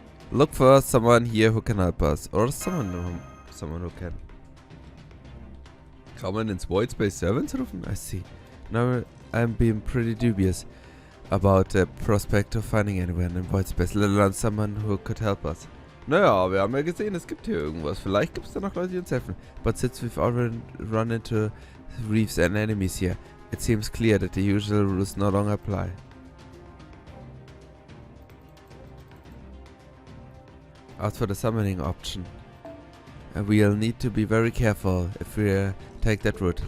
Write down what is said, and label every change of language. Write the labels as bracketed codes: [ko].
[en] Look for someone here who can help us, or someone who can. [de] Kann man ins Void Space Servants rufen? [en] I see. Now I'm being pretty dubious about the prospect of finding anyone in Void Space, let alone someone who could help us. [de] Naja, wir haben ja gesehen, es gibt hier irgendwas. Vielleicht gibt es da noch Leute, die uns helfen. [en] But since we've already run into reefs and enemies here, it seems clear that the usual rules no longer apply. As for the summoning option, we'll need to be very careful if we take that route.